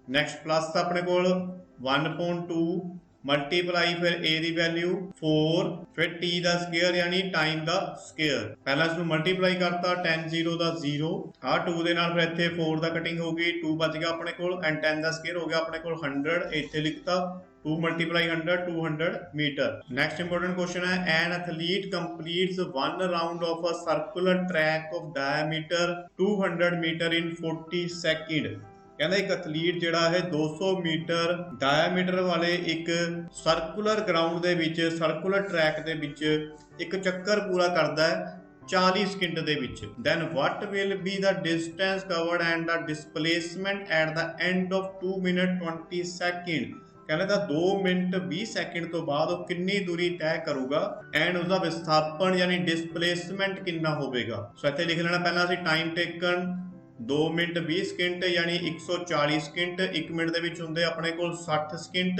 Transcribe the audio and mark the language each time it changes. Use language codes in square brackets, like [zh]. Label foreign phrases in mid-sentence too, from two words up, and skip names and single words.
[pa] ਨੈਕਸਟ ਪਲੱਸ ਆਪਣੇ ਕੋਲ 1.2 ਮਲਟੀਪਲਾਈ ਫਿਰ a ਦੀ ਵੈਲਿਊ 4 ਫਿਰ t ਦਾ ਸਕੁਅਰ ਯਾਨੀ ਟਾਈਮ ਦਾ ਸਕੁਅਰ। ਪਹਿਲਾਂ ਇਸ ਨੂੰ ਮਲਟੀਪਲਾਈ ਕਰਤਾ 10 0 ਦਾ 0, ਆ 2 ਦੇ ਨਾਲ ਫਿਰ ਇੱਥੇ 4 ਦਾ ਕਟਿੰਗ ਹੋ ਗਈ, 2 ਬਚ ਗਿਆ ਆਪਣੇ ਕੋਲ ਐਂਡ 10 ਦਾ ਸਕੁਅਰ ਹੋ ਗਿਆ ਆਪਣੇ ਕੋਲ 100, ਇੱਥੇ ਲਿਖਤਾ 2 multiply 100 200 meter। [en] next important question है, an athlete completes one round of a circular track of diameter 200 meter in 40 second। [pa] ਕਹਿੰਦਾ ਇੱਕ ਐਥਲੀਟ ਜਿਹੜਾ ਹੈ 200 ਮੀਟਰ ਡਾਇਆਮੀਟਰ ਵਾਲੇ ਇੱਕ ਸਰਕੂਲਰ ਗਰਾਊਂਡ ਦੇ ਵਿੱਚ, ਸਰਕੂਲਰ ਟਰੈਕ ਦੇ ਵਿੱਚ ਇੱਕ ਚੱਕਰ ਪੂਰਾ ਕਰਦਾ ਹੈ 40 ਸਕਿੰਟ ਦੇ ਵਿੱਚ। [en] then what will be the distance covered and the displacement at the end of 2 minute 20 second। [pa] ਕਹਿੰਦੇ ਤਾਂ 2 ਮਿੰਟ 20 ਸੈਕਿੰਡ ਤੋਂ ਬਾਅਦ ਉਹ ਕਿੰਨੀ ਦੂਰੀ ਤੈਅ ਕਰੂਗਾ ਐਂਡ ਉਸਦਾ ਵਿਸਥਾਪਨ ਯਾਨੀ ਡਿਸਪਲੇਸਮੈਂਟ ਕਿੰਨਾ ਹੋਵੇਗਾ। ਸੋ ਇੱਥੇ ਲਿਖ ਲੈਣਾ ਪਹਿਲਾਂ ਅਸੀਂ [en] time taken [pa] 2 ਮਿੰਟ 20 ਸਕਿੰਟ ਯਾਨੀ 140 ਸਕਿੰਟ, 1 ਮਿੰਟ ਦੇ ਵਿੱਚ ਹੁੰਦੇ ਆਪਣੇ ਕੋਲ 60 ਸਕਿੰਟ।